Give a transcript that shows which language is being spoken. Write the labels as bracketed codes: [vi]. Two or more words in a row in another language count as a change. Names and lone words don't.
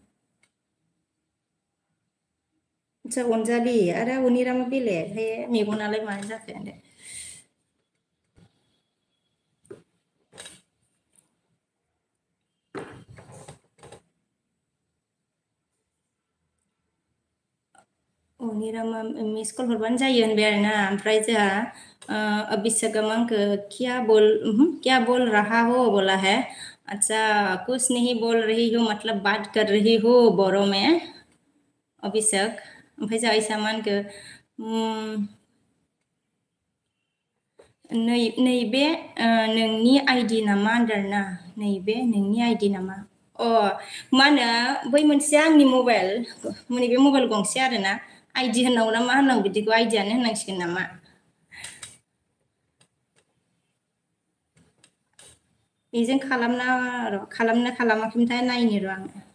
[brx] आच्छा अनजालि आरो अनिरामा बेलेग ओमफ्राय मेगनालाय मानो जाखो होनदों अनिरामा [en] miss call [brx] हरबानो जायो होनबाय आरोना ओमफ्राय जोंहा अभिषेकआ मांखो [hi] क्या बोल रहा हो बोला है अच्छा कुछ नहीं बोल रही हो मतलब बात कर रही हो बरो में अभिषेक [brx] ओमफ्राय जोंहा ऐसा मानखो नैबे नोंनि आइडि नामा होनदों आरोना नैबे नोंनि आइडि नामा मा होनो बै मोनसे आंनि मबाइल नैबे मबाइल गंसे आरोना आइडि होननांगौ ना मा होननांगौ बिदिखौ आइडियानो होननांसिगोन नामा बेजों खालामना खालामाखैमोनथाय नायनो र' आङो